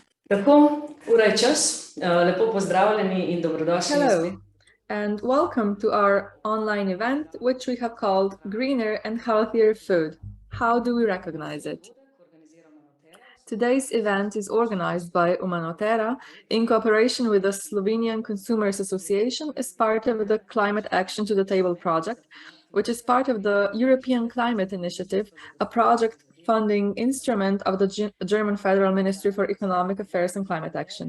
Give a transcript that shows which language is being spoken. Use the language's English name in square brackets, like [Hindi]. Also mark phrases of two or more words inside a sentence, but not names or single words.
[Slovenian] Tako, ura je čas. Lepo pozdravljeni in dobrodošli. [English] Hello, and welcome to our online event, which we have called Greener and Healthier Food. How do we recognize it? Today's event is organized by Umanotera in cooperation with the Slovenian Consumers Association as part of the Climate Action to the Table project, which is part of the European Climate Initiative, a project funding instrument of the German Federal Ministry for Economic Affairs and Climate Action.